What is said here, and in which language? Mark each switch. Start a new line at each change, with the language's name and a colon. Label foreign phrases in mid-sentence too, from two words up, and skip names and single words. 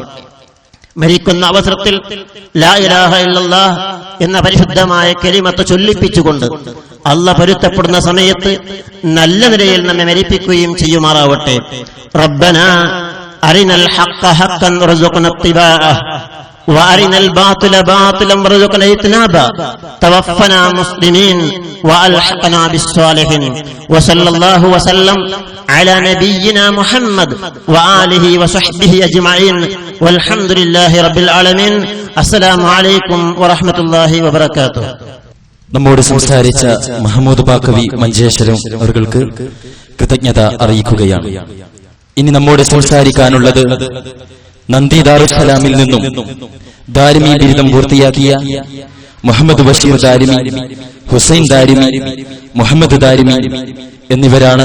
Malayalam: മരിക്കുന്ന അവസരത്തിൽ
Arabic: لا إله إلا الله
Malayalam: എന്ന പരിശുദ്ധമായ കലിമത്ത് ചൊല്ലിപ്പിച്ചുകൊണ്ട് അള്ളാഹ് പൊരുത്തപ്പെടുന്ന സമയത്ത് നല്ല നിലയിൽ നമ്മെ മരിപ്പിക്കുകയും ചെയ്യുമാറാവട്ടെ.
Arabic: ربنا أرنا الحق حقا وارزقنا اتباعه وأرنا الباطل باطلا وارزقنا اجتنابه توفنا مسلمين وألحقنا بالصالحين وصلى الله وسلم على نبينا محمد وآله وصحبه أجمعين والحمد لله رب العالمين. السلام عليكم ورحمة الله وبركاته.
Malayalam: നമ്മോട് സംസാരിച്ച മഹമ്മൂദ് ബാക്കവി മഞ്ചേശ്വരം അവർക്ക് കൃതജ്ഞത അറിയിക്കുകയാണ്. ഇനി നമ്മോട് സംസാരിക്കാനുള്ളത് നന്ദി ദാറുസ്സലാമിൽ നിന്നും ദാരിമി ബിരുദം പൂർത്തിയാക്കിയ മുഹമ്മദ് ബഷീർ ദാരിമി, ഹുസൈൻ ദാരിമി, മുഹമ്മദ് ദാരിമി എന്നിവരാണ്.